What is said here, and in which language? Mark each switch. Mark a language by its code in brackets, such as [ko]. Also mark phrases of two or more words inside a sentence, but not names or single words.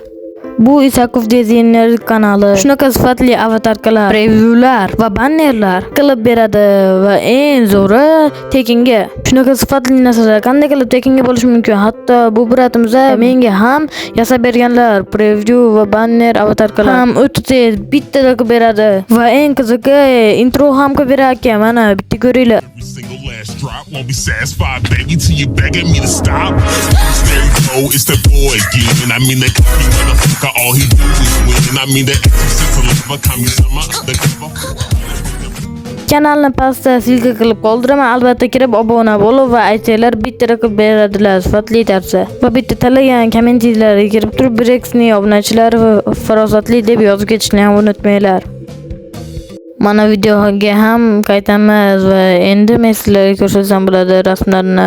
[uz] Bu Isakov Designer kanali shunaqa sifatli avatarkalar, revyular va bannerlar qilib beradi va eng zo'ri tekinga. Shunaqa sifatli narsalar qanday qilib tekinga bo'lishi mumkin? Hatto bu bratimizda menga ham yasab berganlar preview va banner avatarkalar ham o'ta tez bittada qilib beradi va eng qizig'i intro ham qilib berar ekan. Mana bitta ko'ringlar. [en] Won't be satisfied, baby, till you begging me to stop. There you go, it's the boy again. I mean, that motherfucker, all he do is win. I mean, that sense of love, Kami-sama, the [uz] Kanalni pastda silka qilib qoldiraman. Albatta kirib obuna bo'lib va aytinglar bitta qilib beradilar sifatli tarsa. Va bitta talagan kommentarlarga kirib turib Brex'ning obunachilari va farosatli deb yozib ketishni ham unutmanglar. Mana videoga ham qaytamiz va endi men sizlarga ko'rsatsam bo'ladi rasmlarni.